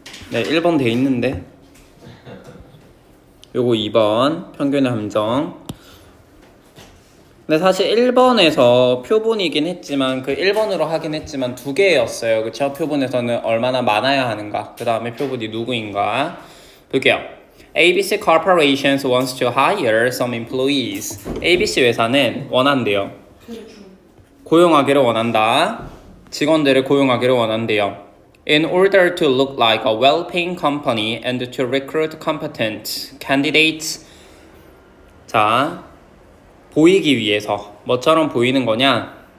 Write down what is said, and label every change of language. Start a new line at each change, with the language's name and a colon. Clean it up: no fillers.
Korean: 네, 1번 돼 있는데 요거 2번 평균의 함정. 근데 사실 1번에서 표본이긴 했지만 그 1번으로 하긴 했지만 두 개였어요. 그쵸? 표본에서는 얼마나 많아야 하는가, 그 다음에 표본이 누구인가 볼게요.
English: ABC Corporations wants to hire some employees.
Korean: ABC 회사는 원한대요. 고용하기를 원한다. 직원들을 고용하기를 원한대요.
English: In order to look like a well-paying company and to recruit competent candidates,
Korean: 자, 보이기 위해서 뭐처럼 보이는 거냐?